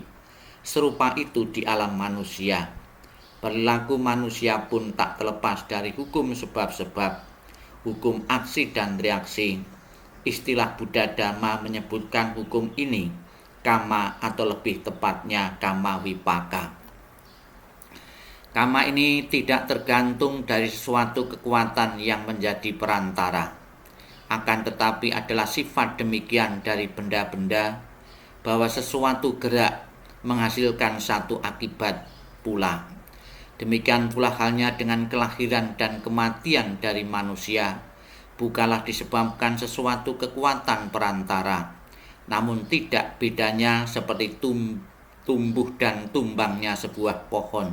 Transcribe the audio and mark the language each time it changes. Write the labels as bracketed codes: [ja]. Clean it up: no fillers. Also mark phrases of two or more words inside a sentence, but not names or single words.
[id] Serupa itu di alam manusia. Perilaku manusia pun tak terlepas dari hukum sebab-sebab, hukum aksi dan reaksi. Istilah Buddha Dhamma menyebutkan hukum ini kama, atau lebih tepatnya kama wipaka. Kama ini tidak tergantung dari suatu kekuatan yang menjadi perantara. Akan tetapi adalah sifat demikian dari benda-benda, bahwa sesuatu gerak menghasilkan satu akibat pula. Demikian pula halnya dengan kelahiran dan kematian dari manusia, bukanlah disebabkan sesuatu kekuatan perantara, namun tidak bedanya seperti tumbuh dan tumbangnya sebuah pohon.